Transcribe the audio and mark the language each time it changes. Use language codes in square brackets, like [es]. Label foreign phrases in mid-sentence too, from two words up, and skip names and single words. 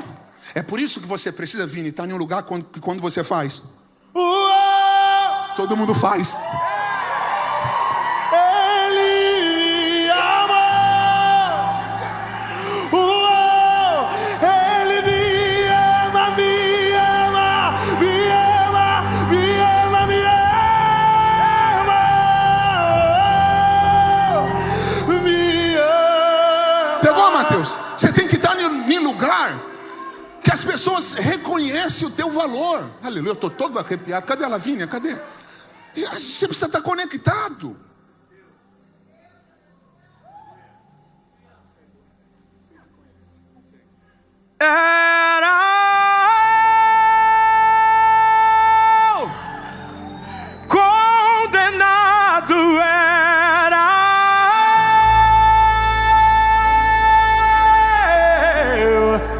[pt] É por isso que você precisa vir e estar em um lugar que quando você faz, todo mundo faz. Ele me ama. Ele me ama, me ama, me ama, me ama, me ama, me ama. Pegou, Mateus? Você tem que estar em lugar que as pessoas reconhecem o teu valor. Aleluia, eu estou todo arrepiado. Cadê a Lavínia? Cadê? Você precisa estar conectado. Era eu, condenado era eu,